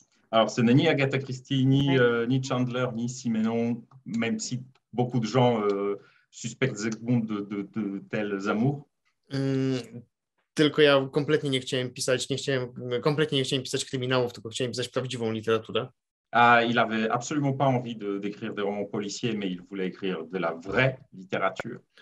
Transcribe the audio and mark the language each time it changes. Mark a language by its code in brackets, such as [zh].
[fr] Alors, ce n'est ni Agatha Christie, ni Chandler, ni Simenon, même si beaucoup de gens suspectent Zygmunt de tels amours. [pl] Tylko ja kompletnie nie chciałem pisać kryminałów, tylko chciałem pisać prawdziwą literaturę. [fr] Il n'avait absolument pas envie d'écrire des romans policiers, mais il voulait écrire de la vraie littérature.